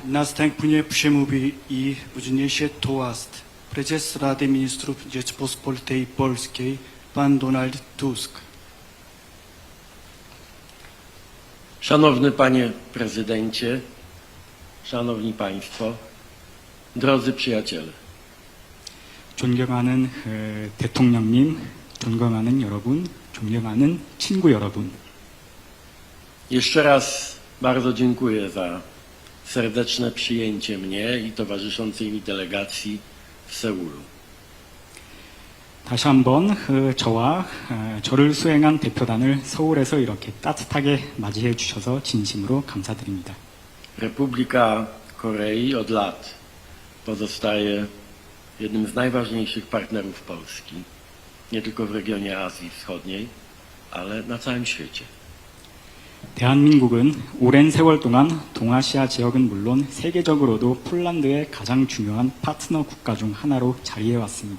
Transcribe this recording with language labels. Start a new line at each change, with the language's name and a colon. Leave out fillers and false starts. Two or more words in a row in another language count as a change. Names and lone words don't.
Polish: Następnie przemówi i udzielnie toast prezes Rady Ministrów Rzeczypospolitej Polskiej pan Donald Tusk. Szanowny Panie Prezydencie, Szanowni Państwo, drodzy przyjaciele.
Korean: 존경하는 대통령님, 존경하는 여러분, 존경하는 친구 여러분.
Polish: Jeszcze raz bardzo dziękuję za serdeczne przyjęcie mnie i towarzyszącej mi delegacji w Seulu.
Korean: 다시 한번 저와 저를 수행한 대표단을 서울에서 이렇게 따뜻하게 맞이해 주셔서 진심으로 감사드립니다.
Polish: Republika Korei od lat pozostaje jednym z najważniejszych partnerów Polski, nie tylko w regionie Azji Wschodniej, ale na całym świecie.
Korean: 대한민국은 오랜 세월 동안 동아시아 지역은 물론 세계적으로도 폴란드의 가장 중요한 파트너 국가 중 하나로 자리해 왔습니다.